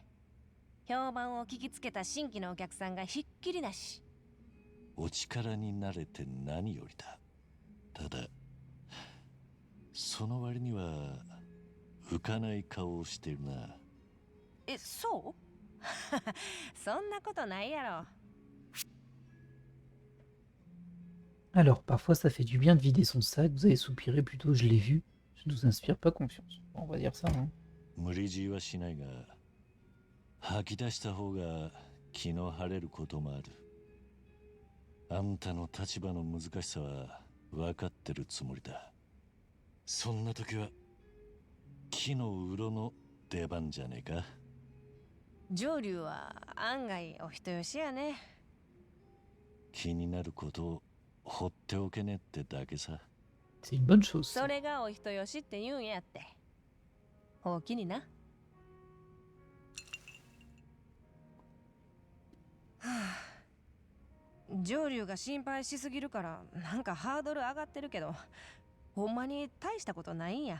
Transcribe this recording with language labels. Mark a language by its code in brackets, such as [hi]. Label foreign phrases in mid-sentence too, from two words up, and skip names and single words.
[ja] 評判を聞きつけた新規のお客さんがひっきりだし。お力になれて何よりだ。ただ、その割には浮かない顔をしてるな。え、そうそんなことないやろ。 [fr] Alors, parfois, ça fait du bien de vider son sac. Vous avez soupiré plutôt, je l'ai vu. Je ne vous inspire pas confiance. Bon, on va dire ça, hein. [ja] 無理強いはしないが、吐き出した方が気の晴れることもある。あんたの立場の難しさは分かってるつもりだ。そんな時は木の鱗の出番じゃねえか。上流は案外お人よしやね。気になることを放っておけねってだけさ。 [fr] C'est une bonne chose. [ja] それがお人よしって言うんやって。ほうきにな。はあ、上流が心配しすぎるからなんかハードル上がってるけど、ほんまに大したことないんや。